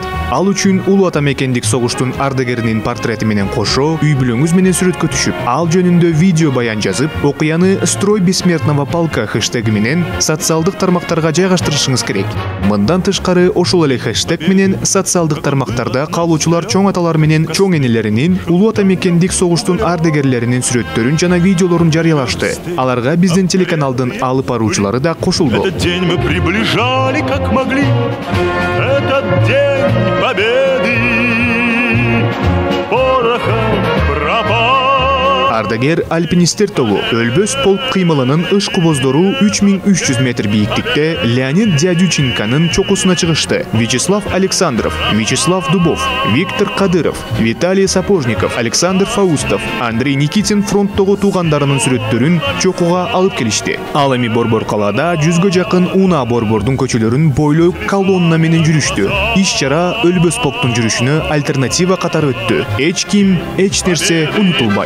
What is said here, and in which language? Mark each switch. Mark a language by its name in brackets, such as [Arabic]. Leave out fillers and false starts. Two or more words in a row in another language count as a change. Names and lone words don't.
[Kyrgyz] Ал үчүн улуу атамекендик согуштун ардагеринин портрети менен кошо үй бүлөңүз менен сүрөткө түшүп, ал жөнүндө видео баян жазып, окуяны [Russian] «Строй бессмертного полка» [Kyrgyz] хэштеги менен социалдык тармактарга жайгаштырышыңыз керек. Мындан тышкары ошол эле хэштег менен социалдык тармактарда каалоочулар чоң аталар менен чоң энелеринин улуу атамекендик согуштун ардагерлеринин сүрөттөрүн жана видеолорун жарыялашты. Аларга биздин телеканалдын алып баруучулары да кошулду. [Russian] Этот день мы приближали, как могли, этот день победы, порохом пропал. [Kyrgyz] Ардагер альпинисттер тобу өлбөс полк кыймылынын ышкубоздору 3300 метр бийиктикте Леонид Дядюченконун чокусуна чыгышты. Вячеслав Александров, Вячеслав Дубов, Виктор Кадыров, Виталий Сапожников, Александр Фаустов, Андрей Никитин фронттогу туугандарынын сүрөттөрүн чокуга алып келишти. Ал эми Борбор калаада 100гө жакын унаа Борбордун көчөлөрүн бойлой колонна менен жүрүштү. Иш-чара өлбөс полктун жүрүшүнө альтернатива катары өттү. Эч ким, эч нерсе унутулбайт.